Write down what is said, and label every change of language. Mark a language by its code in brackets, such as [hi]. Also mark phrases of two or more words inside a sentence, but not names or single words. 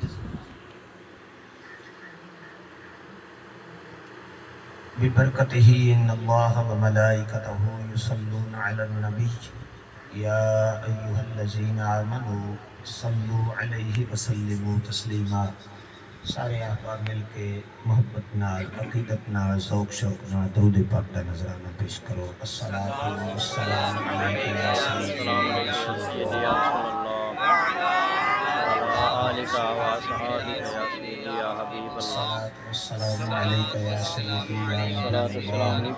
[ar] ببركته إن الله وملائكته يصلون على النبي يا أيها الذين آمنوا صلوا عليه وسلموا تسلیما. [pa] سارے احباب مل کے محبت نال، عقیدت نال، ذوق شوق نال درود پاک دا نذرانہ پیش کرو. [ar] الصلاۃ والسلام علیک یا سیدی یا رسول اللہ آلک و اصحابک یا سیدی یا حبیب اللہ. الصلاۃ والسلام علیک یا سیدی یا صلاۃ نبی والسلام اللہ